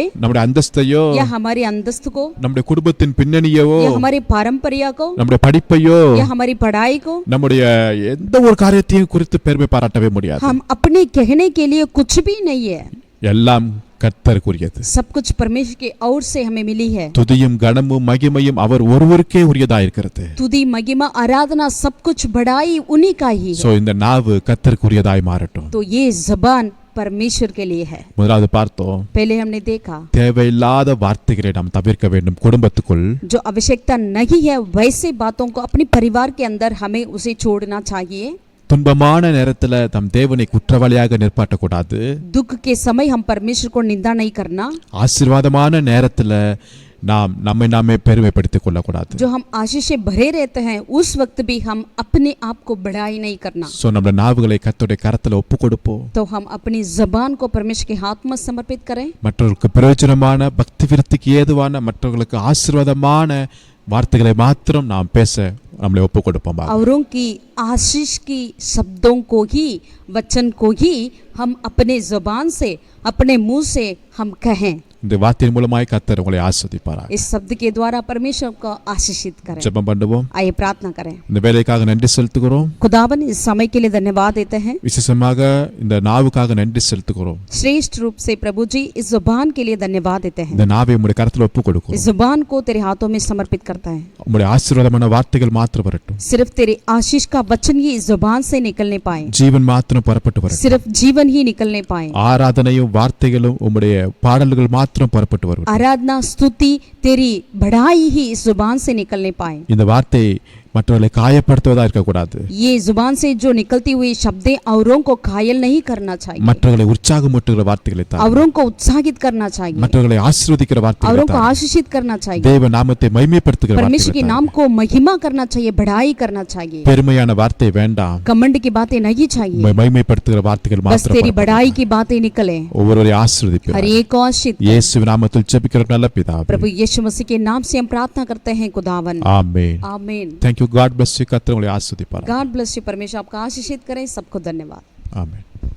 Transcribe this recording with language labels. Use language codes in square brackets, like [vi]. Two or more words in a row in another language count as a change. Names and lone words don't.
[ta] நம்முடைய அந்தஸ்தையோ, [hi] या हमारी अंदस्त को, [ta] நம்முடைய குடும்பத்தின் பின்னணியோ, [hi] या हमारी परंपरा को, [ta] நம்முடைய படிப்பையோ, [hi] या हमारी पढ़ाई को, [ta] நம்முடைய எந்த ஒரு காரியத்தையும் குறித்து பெருமை பாராட்டவே முடியாது. [hi] हम अपने कहने के लिए कुछ भी नहीं है. [ta] எல்லாம் கர்த்தருக்குரியது. [hi] सब कुछ परमेश्वर के ओर से हमें मिली है. [ta] துதியும் கனமும் மகிமையும் அவர் ஒருவருக்கே உரியதா இருக்கிறது. [hi] तुदी महिमा आराधना सब कुछ बड़ाई उन्हीं का ही है. [ta] சோ இந்த நாவு கர்த்தருக்குரியதாய் மாறட்டும். [hi] तो ये जबान परमेश्वर के लिए है. [ta] முதலாவது பார்த்தோம், [hi] पहले हमने देखा [ta] தேவையில்லாத வார்த்தைகளை நாம் தவிர்க்க வேண்டும். குடும்பத்துக்குள் [hi] जो आवश्यकता नहीं है वैसे बातों को अपने परिवार के अंदर हमें उसे छोड़ना चाहिए. [ta] துன்பமான நேரத்துல தம் தேவனை குற்றவாளியாக நிற்பாட்டக்கூடாது. [hi] दुख के समय हम परमेश्वर को निंदा नहीं करना. [ta] ஆசீர்வாதமான நேரத்துல நாம் நம்மை நாமே பெருமைப்படுத்திக் கொள்ளக்கூடாது. [hi] जो हम आशीष से भरे रहते हैं उस वक्त भी हम अपने आप को बढ़ाई नहीं करना. [ta] சோ நம்ம நாவுகளை கர்த்தருடைய கரத்துல ஒப்பு கொடுப்போம். [hi] तो हम अपनी जबान को परमेश्वर के हाथ में समर्पित करें. [ta] மற்றவர்களுக்கு பிரயோஜனமான பக்தி விருத்திக்கு ஏதுவான மற்றவர்களுக்கு ஆசீர்வாதமான வார்த்தைகளை மாத்திரம் நாம் பேச நம்மளை ஒப்பு கொடுப்போம். [hi] औरों की आशीष की शब्दों को ही, वचन को ही हम अपने जबान से, अपने मुंह से हम कहें. [ta] இந்த வார்த்தையின் மூலமாய் கர்த்தர் உங்களை ஆசீர்வதிப்பாராக. [hi] इस शब्द के द्वारा परमेश्वर को आशीषित करें. [ta] ஜெபம் பண்ணுவோம். [hi] आइए प्रार्थना करें. [ta] இந்த வேலைக்காக நன்றி செலுத்துகிறோம். [hi] खुदावन इस समय के लिए धन्यवाद देते हैं. [ta] விசேஷமாக இந்த நாவுக்காக நன்றி செலுத்துகிறோம். [hi] श्रेष्ठ रूप से प्रभु जी इस जुबान के लिए धन्यवाद देते हैं. [ta] இந்த நாவை உம்முடைய கரத்துல ஒப்பு [hi] इस [ta] கொடுக்கிறோம். [hi] जुबान को तेरे हाथों में समर्पित करता है. [ta] உம்முடைய ஆசீர்வாதமான வார்த்தைகள் மாத்திரம் வரட்டும். [hi] सिर्फ तेरे आशीष का वचन ही इस जुबान से निकलने पाए. [ta] ஜீவன் மாத்திரம் புறப்பட்டு வரட்டும். [hi] सिर्फ जीवन ही निकलने पाए. [ta] ஆராதனையும் வார்த்தைகளும் உம்முடைய பாடல்கள் மாத்திரம் புறப்பட்டு வரட்டும். [hi] आराधना स्तुति तेरी बढ़ाई ही इस जुबान से निकलने पाए. [ta] இந்த வார்த்தை மற்றவர்களை காயப்படுத்துவதா இருக்கக்கூடாது. [hi] ये जुबान से जो निकलती हुई शब्दें औरों को घायल नहीं करना चाहिए. [ta] மற்றவர்களை உற்சாகமூட்டுகிற வார்த்தைகளை தான். [hi] औरों को उत्साहित करना चाहिए. [ta] மற்றவர்களை ஆசீர்வதிக்கிற வார்த்தைகளை [hi] औरों को [ta] தான். [hi] आशीषित करना चाहिए. [ta] தேவ நாமத்தை மகிமைப்படுத்துகிற [hi] परमेश्वर के [ta] வார்த்தைகளை [hi] नाम [ta] தான். [hi] को महिमा करना चाहिए, बढ़ाई करना चाहिए. [ta] பெருமையான வார்த்தை வேண்டாம். [hi] कमंड की बातें नहीं चाहिए. [ta] மகிமைப்படுத்துகிற வார்த்தைகள் [hi] बस [ta] மாத்திரம் [hi] तेरी [ta] புறப்பட்டு [hi] बढ़ाई की बातें निकले. [ta] ஒவ்வொருவரையும் ஆசீர்வதிப்பார். [hi] हर एक को आशीष. [ta] இயேசு நாமத்தில் ஜெபிக்கிற நல்ல பிதாவே. [hi] प्रभु यीशु मसीह के नाम से हम प्रार्थना करते हैं खुदावन. [ta] ஆமென். [hi] आमीन. [en] Thank you. God bless you. [ta] கர்த்தர் உங்களை ஆசீர்வதிப்பார். [en] God bless you. [hi] परमेश्वर आपका आशीषित करें. सबको धन्यवाद. [ta] ஆமென்.